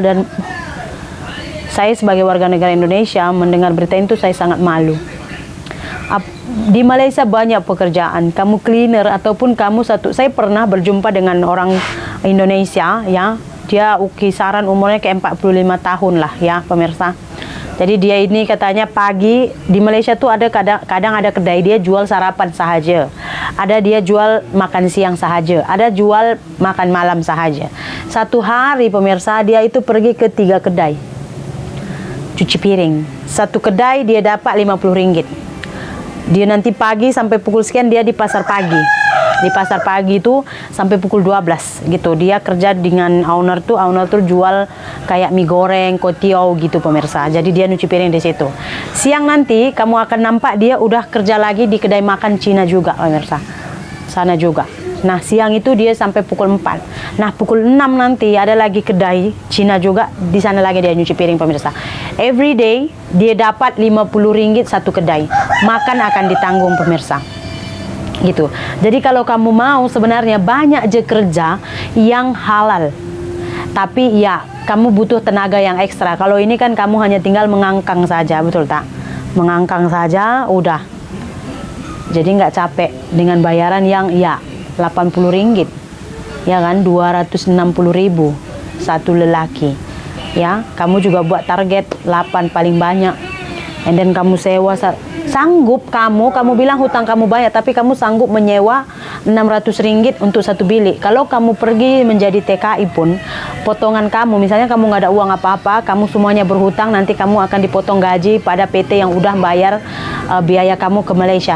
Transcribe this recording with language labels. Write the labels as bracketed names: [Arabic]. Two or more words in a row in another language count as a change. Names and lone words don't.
[Indonesian] Dan saya sebagai warga negara Indonesia mendengar berita itu saya sangat malu. Di Malaysia banyak pekerjaan, kamu cleaner ataupun kamu saya pernah berjumpa dengan orang Indonesia ya, dia kisaran umurnya ke 45 tahun lah ya pemirsa. Jadi dia ini katanya pagi di Malaysia tuh ada kadang ada kedai dia jual sarapan sahaja, ada dia jual makan siang sahaja, ada jual makan malam sahaja. Satu hari pemirsa dia itu pergi ke 3 kedai cuci piring. Satu kedai dia dapat RM50. Dia nanti pagi sampai pukul sekian dia di pasar pagi. Di pasar pagi itu sampai pukul 12 gitu. Dia kerja dengan owner tuh jual kayak mie goreng, kotiau gitu pemirsa. Jadi dia nyuci piring di situ. Siang nanti kamu akan nampak dia udah kerja lagi di kedai makan Cina juga pemirsa. Sana juga. Nah, siang itu dia sampai pukul 4. Nah, pukul 6 nanti ada lagi kedai Cina juga, di sana lagi dia nyuci piring pemirsa. [English] Every day [Indonesian] dia dapat RM50 satu kedai. Makan akan ditanggung pemirsa. Gitu. Jadi kalau kamu mau sebenarnya banyak je kerja yang halal. Tapi ya, kamu butuh tenaga yang ekstra. Kalau ini kan kamu hanya tinggal mengangkang saja, [Malay] betul tak? [Indonesian] Mengangkang saja udah. Jadi nggak capek dengan bayaran yang ya RM80, ya kan, 260.000 satu lelaki, ya. Kamu juga buat target 8 paling banyak, [English] and then [Indonesian] kamu sewa, sanggup kamu bilang hutang kamu banyak, tapi kamu sanggup menyewa RM600 untuk satu bilik. Kalau kamu pergi menjadi TKI pun, potongan kamu, misalnya kamu nggak ada uang apa-apa, kamu semuanya berhutang, nanti kamu akan dipotong gaji pada PT yang udah bayar biaya kamu ke Malaysia.